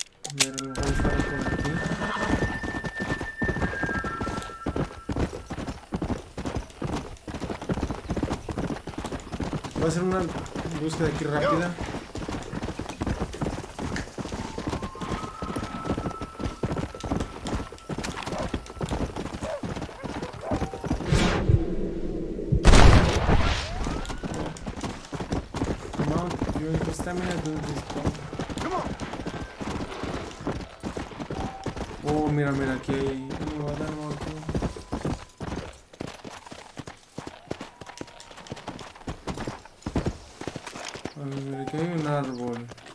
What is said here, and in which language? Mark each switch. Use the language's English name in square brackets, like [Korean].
[Spanish] A ver, a lo mejor está por aquí. Voy a hacer una búsqueda aquí rápida. [English] Come on, during the stamina, do this stuff. Come on. [Spanish] Oh, mira, mira, aquí hay un lugar aquí. A ver, mira, aquí hay un árbol.